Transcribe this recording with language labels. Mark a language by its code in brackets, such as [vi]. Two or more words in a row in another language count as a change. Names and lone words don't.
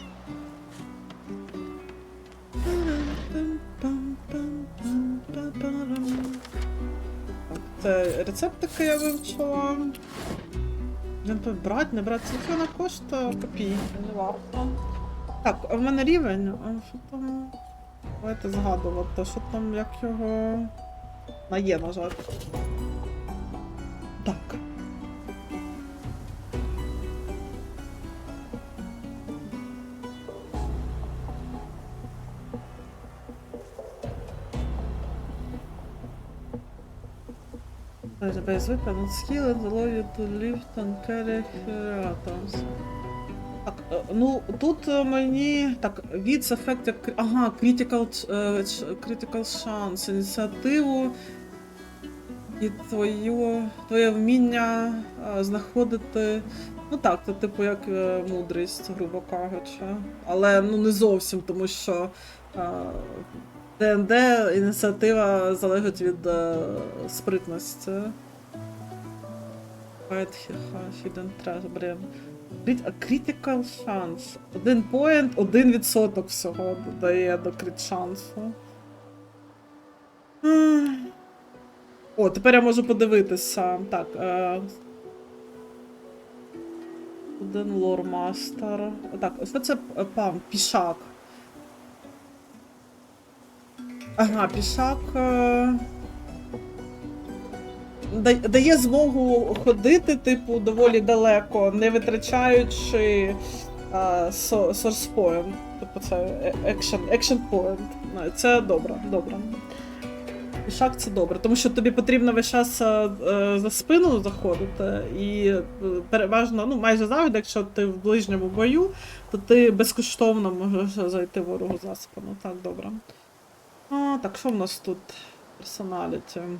[uk] Це рецептики я вивчила. Брати, не брати, це вона коштує копійки, не варто. Так, а в мене рівень, а що там? Давайте згадувати, що там, як його... Є, на жаль. Так. [en] The base weapon and skill and allow you to lift and carry items. [uk] Так, ну тут мені так, від ефектів, ага, [en] critical chance, [uk] ініціативу і твоє вміння знаходити, ну так, це типу як мудрість, грубо кажучи, але ну не зовсім, тому що ДНД ініціатива залежить від спритності. [en] Hidden Treasure, блін. Critical Chance. [uk] 1 point, 1% всього додає до крит шансу. О, тепер я можу подивитися. Так, один лормастер. Так, ось це пам, пішак. Ага, пішак дає змогу ходити, типу, доволі далеко, не витрачаючи [en] source point. [uk] Тобто це [en] action point. [uk] Це добре, добре. Пішак це добре, тому що тобі потрібно весь час за спину заходити, і переважно, ну майже завжди, якщо ти в ближньому бою, то ти безкоштовно можеш зайти ворогу за спину. Так, добре. Так, що в нас тут? Персоналіті.